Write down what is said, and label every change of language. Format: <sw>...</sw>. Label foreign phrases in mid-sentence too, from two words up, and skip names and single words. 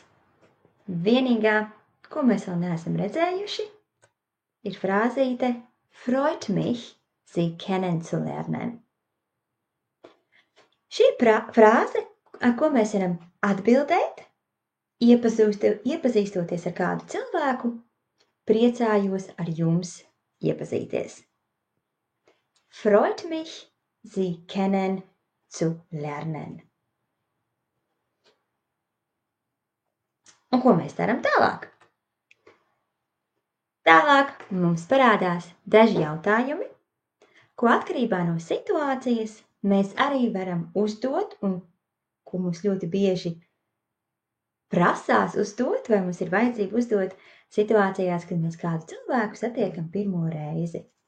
<lv>Vienīgā, ko mēs vēl neesam redzējuši, ir frāzīte</lv> <de>freut mich, Sie kennenzulernen.</de> <lv>Šī frāze, ar ko mēs varam atbildēt, iepazīstoties ar kādu cilvēku, priecājos ar jums iepazīties.</lv> <de>Freut mich, Sie kennenzulernen.</de> <lv>Un ko mēs darām tālāk? Tālāk mums parādās daži jautājumi, ko atkarībā no situācijas mēs arī varam uzdot un ko mums ļoti bieži prasās uzdot vai mums ir vajadzība uzdot situācijās, kad mēs kādu cilvēku satiekam pirmo reizi.</lv>